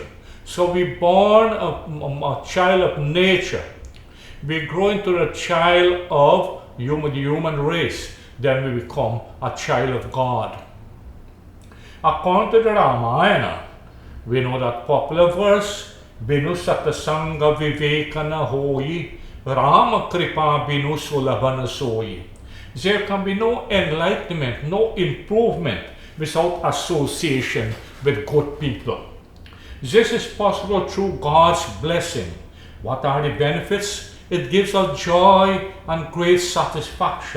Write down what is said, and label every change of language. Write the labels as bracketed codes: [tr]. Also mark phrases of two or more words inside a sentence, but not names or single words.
[en] So we born a child of nature. We grow into the child of the human race. Then we become a child of God. According to the Ramayana, we know that popular verse, [awa] बिनु सतसंग बिबेक न होई, राम कृपा बिनु सुलभ न सोई. [en] There can be no enlightenment, no improvement without association with good people. This is possible through God's blessing. What are the benefits? It gives us joy and great satisfaction.